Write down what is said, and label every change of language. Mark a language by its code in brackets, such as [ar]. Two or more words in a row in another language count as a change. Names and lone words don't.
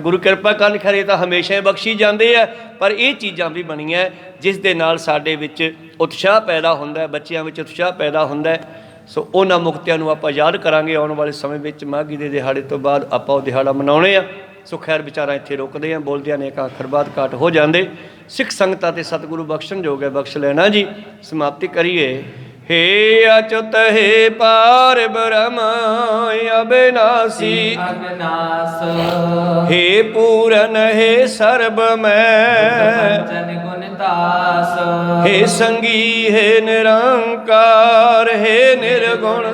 [pa] ਗੁਰੂ ਕਿਰਪਾ ਕਰਨ ਖਰੇ ਤਾਂ ਹਮੇਸ਼ਾ ਹੀ ਬਖਸ਼ੀ ਜਾਂਦੇ ਆ, ਪਰ ਇਹ ਚੀਜ਼ਾਂ ਵੀ ਬਣੀਆਂ ਜਿਸ ਦੇ ਨਾਲ ਸਾਡੇ ਵਿੱਚ ਉਤਸ਼ਾਹ ਪੈਦਾ ਹੁੰਦਾ ਹੈ, ਬੱਚਿਆਂ ਵਿੱਚ ਉਤਸ਼ਾਹ ਪੈਦਾ ਹੁੰਦਾ ਹੈ। ਸੋ ਉਹਨਾਂ ਮੁਕਤਿਆਂ ਨੂੰ ਆਪਾਂ ਯਾਦ ਕਰਾਂਗੇ ਆਉਣ ਵਾਲੇ ਸਮੇਂ ਵਿੱਚ। ਮਾਘੀ ਦੇ ਦਿਹਾੜੇ ਤੋਂ ਬਾਅਦ ਆਪਾਂ ਉਹ ਦਿਹਾੜਾ ਮਨਾਉਣੇ ਆ। ਸੋ ਖੈਰ ਵਿਚਾਰਾਂ ਇੱਥੇ ਰੁਕਦੇ ਆ, ਬੋਲਦਿਆਂ ਨੇ ਇੱਕ ਆਖਰ ਬਾਤ ਘਾਟ ਹੋ ਜਾਂਦੇ। ਸਿੱਖ ਸੰਗਤਾਂ ਤੇ ਸਤਿਗੁਰੂ ਬਖਸ਼ਣ ਜੋਗ ਹੈ, ਬਖਸ਼ ਲੈਣਾ ਜੀ। ਸਮਾਪਤੀ ਕਰੀਏ। ਹੇ ਅਚੁਤ ਹੇ ਪਾਰ ਬ੍ਰਹਮ ਅਬਿਨਾਸੀ अविनाश ਹੇ ਪੂਰਨ ਹੇ ਸਰਬ ਮੈਂ ਜਨ ਗੁਣ ਦਾਸ ਹੇ ਸੰਗੀ ਹੇ ਨਿਰੰਕਾਰ ਹੇ ਨਿਰਗੁਣ